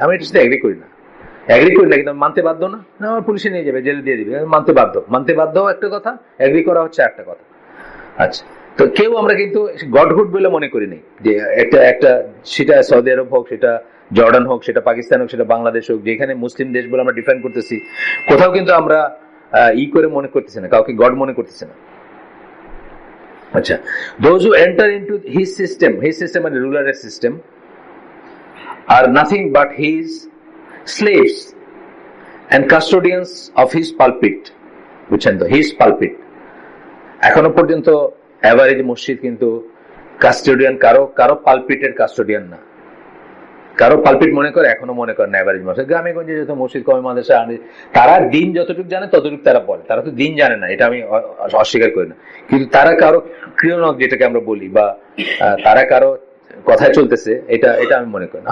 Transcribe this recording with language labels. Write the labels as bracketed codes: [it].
[bn] আমি এটার সাথে এগ্রি করি না, কিন্তু মানতে বাধ্য না। আমার পুলিশে নিয়ে যাবে, জেলে দিয়ে দিবে, মানতে বাধ্য একটা কথা, এগ্রি করা হচ্ছে একটা কথা। আচ্ছা, তো কেউ আমরা কিন্তু গডহুড বলে মনে করি নাই যে একটা সেটা সৌদি আরব হোক, সেটা জর্ডান হোক, সেটা পাকিস্তান হোক, সেটা বাংলাদেশ হোক, যেখানে মুসলিম দেশ বলে আমরা ডিফাইন করতেছি, কোথাও কিন্তু আমরা করে মনে করতেছি না, কাউকে গড মনে করতেছি না। [en] আচ্ছা, those who enter into his system [bn] মানে রুলারের system, [en] are nothing but his slaves and custodians of his pulpit, [bn] বুঝছেন তো, [en] his pulpit। [bn] এখনো পর্যন্ত এভারেজ মসজিদ কিন্তু কাস্টোডিয়ান, কারো পালপিটের কাস্টোডিয়ান না, কারো পালপিট মনে করে, এখনো মনে করে না এভারেজ মসজিদ। গ্রামে গঞ্জে যত মসজিদ, কমে মাদ্রাসা, তারা দিন যতটুকু জানে ততটুকু তারা বলে, তারা তো দিন জানে না, এটা আমি অস্বীকার করি না, কিন্তু তারা কারো ক্রিয়নক যেটাকে আমরা বলি, বা তারা কারো কথায় চলতেছে, এটা আমি মনে করি না।